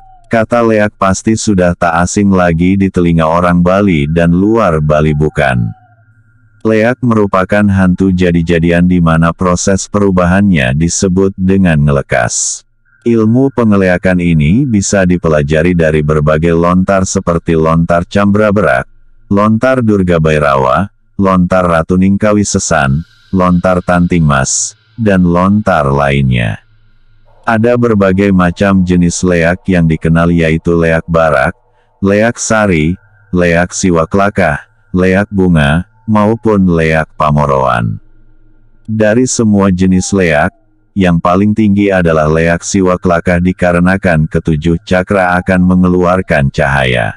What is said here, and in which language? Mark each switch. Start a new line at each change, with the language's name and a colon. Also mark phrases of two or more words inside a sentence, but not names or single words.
Indonesian: Kata leak pasti sudah tak asing lagi di telinga orang Bali dan luar Bali bukan. Leak merupakan hantu jadi-jadian di mana proses perubahannya disebut dengan ngelekas. Ilmu pengeleakan ini bisa dipelajari dari berbagai lontar seperti lontar Cambra Berak, lontar Durga Bairawa, lontar Ratu Ningkawi Sesan, lontar Tanting Mas, dan lontar lainnya. Ada berbagai macam jenis leak yang dikenal yaitu leak barak, leak sari, leak siwaklakah, leak bunga, maupun leak pamoroan. Dari semua jenis leak, yang paling tinggi adalah leak siwaklakah dikarenakan ketujuh cakra akan mengeluarkan cahaya.